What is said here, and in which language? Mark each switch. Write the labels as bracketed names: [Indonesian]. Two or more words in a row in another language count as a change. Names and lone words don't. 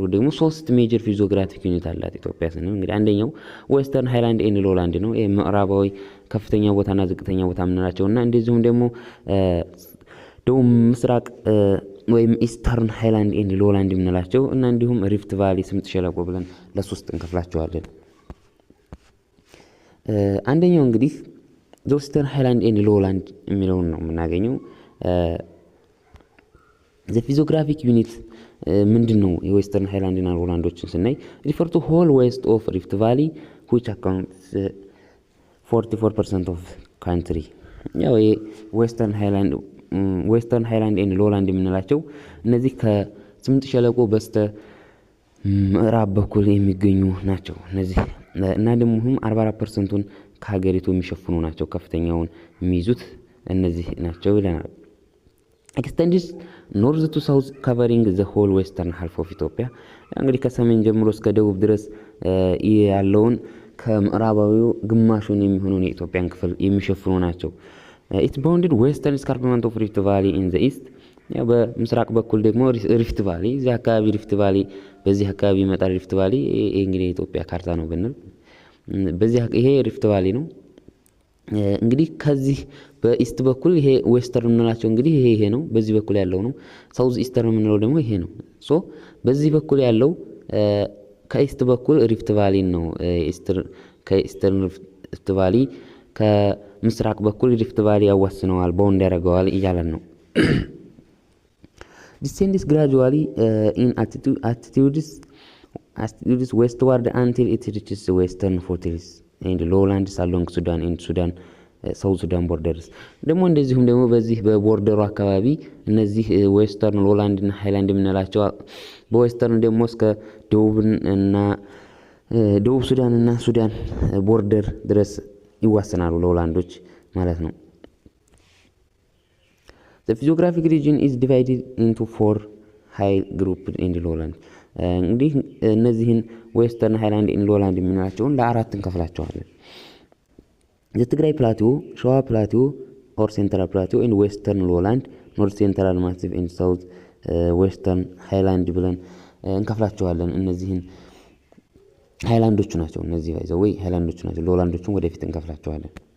[Amharic] ደግሞ 3 [English] major physiographic unit [Amharic] አላት ኢትዮጵያ ስንል እንግዲህ አንደኛው [English] western highland and lowland [Amharic] ነው። ይሄ ምዕራባዊ ከፍተኛ ቦታና ዝቅተኛ ቦታ የምንላቸውና እንደዚሁም ደግሞ ደቡብ ምስራቅ ወይም [English] eastern highland and lowland [Amharic] የምንላቸው እና እንዲሁም ሪፍት ቫሊ ስምጥ ሸለቆ ብለን ለሶስት እንከፍላቸዋለን። አንደኛው እንግዲህ [English] western highland and lowland [Amharic] የሚለውን ነው የምናገኘው። [English] the physiographic unit [Amharic] ምንድነው? የዌስተርን ሃይላንድ እና ሎላንዶችን ስናይ [English] refer to whole west of Rift Valley which accounts 44% of country [Amharic] ያው [English] western highland and lowland [Amharic] የምንላቸው እነዚህ ከስምጥ ሸለቆ በስተ ምዕራብ በኩል የሚገኙ ናቸው። እነዚህ እና ደግሞ 44%ን ከሀገሪቱ የሚሸፍኑ ናቸው። ከፍተኛውን የሚይዙት እነዚህ ናቸው ይለናል። [English] extends north to south covering the whole western half of Ethiopia [Amharic] እንግዲህ ከሰሜን ጀምሮ እስከ ደቡብ ድረስ ያለውን ከምዕራባዊው ግማሹን የሚሆነውን የኢትዮጵያን ክፍል የሚሸፍኑ ናቸው። [English] it's bounded western escarpment of Rift Valley in the east [Amharic] ያው በምስራቅ በኩል ደግሞ ሪፍት ቫሊ እዚህ አካባቢ ሪፍት ቫሊ በዚህ አካባቢ ይመጣል። ሪፍት ቫሊ ይሄ እንግዲህ የኢትዮጵያ ካርታ ነው ብንል በዚህ ይሄ ሪፍት ቫሊ ነው። እንግዲህ ከዚህ በኢስት በኩል ይሄ ዌስተርን የምንላቸው እንግዲህ ይሄ ነው። በዚህ በኩል ያለው ነው። [English] south eastern [Amharic] የምንለው ደግሞ ይሄ ነው። ሶ በዚህ በኩል ያለው ከኢስት በኩል ሪፍት ቫሊ ነው። ከኢስተርን ሪፍት ቫሊ ከምስራቅ በኩል ሪፍት ቫሊ ያዋስነዋል፣ ባውንድ ያደርገዋል እያለን ነው። [English] descends gradually in attitudes westward until it reaches the western foothills and lowlands along Sudan and South Sudan borders [Amharic] ደግሞ እንደዚሁም ደግሞ በዚህ በቦርደሩ አካባቢ እነዚህ ዌስተርን ሎላንድ እና ሃይላንድ የምንላቸው በዌስተርን ደግሞ እስከ ደቡብ ሱዳን እና ሱዳን ቦርደር ድረስ ይዋሰናሉ ሎላንዶች ማለት ነው። [English] The physiographic region is divided into 4 high grouped and lowland [Amharic] እንግዲህ እነዚህን [English] western highland and lowland [Amharic] የምንላቸውን ለአራት እንከፍላቸዋለን። የትግራይ ፕላቲዮ፣ [English] Shewa plateau or central plateau and western lowland፣ north central massif and south western highland [Amharic] ብለን እንከፍላቸዋለን። እነዚህን ሃይላንዶቹ ናቸው። እነዚህ ወይ ሃይላንዶቹ ናቸው። ሎላንዶቹን ወደፊት እንከፍላቸዋለን።